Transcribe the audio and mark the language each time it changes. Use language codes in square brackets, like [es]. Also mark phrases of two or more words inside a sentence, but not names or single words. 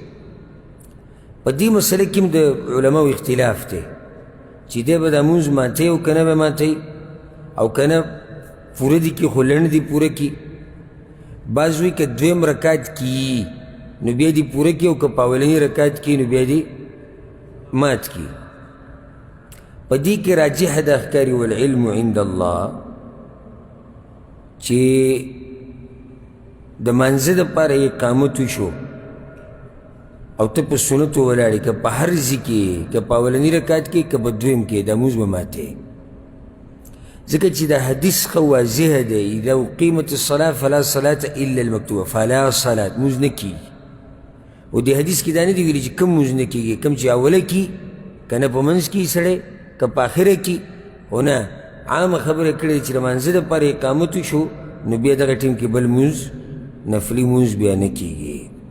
[ps] په دې مسله کې هم د علماو اختلاف دی چې دی به دا مونځ ماتوي او که نه به ماتوي او که نه پوره دي کړي خو لنډ دي پوره کړي. بعض وایي که دویم رکعت کي نو بیا دې پوره کړي او که په اولني رکعت کي نو بیا دې مات کړي. په دې کې راجح ده ښکاري [ar] والعلم عند الله [ps] چې د منځه دپاره اقامت وشو او ته په سنتو ولاړې که په هر ځای کې که په اولني رکعت کې که په دویم کې دا مونځ به ماتې، ځکه چې دا حدیث ښه واضحه دی [ar] اذا اقیمت الصلاة فلا صلاة الا المکتوبه، فلا صلاة [ps] مونځ نه کېږي. او دې حدیث کې دا نه دي ویلي چې کوم مونځ نه کېږي، کوم چې اوله کې که نه په منځ کې سړی که په آخره کې، خو نه عامه خبره کړې چې د منځه دپاره اقامت وشو نو بیا دغه ټیم کې بل مونځ نفلي مونځ بیا نه کېږي.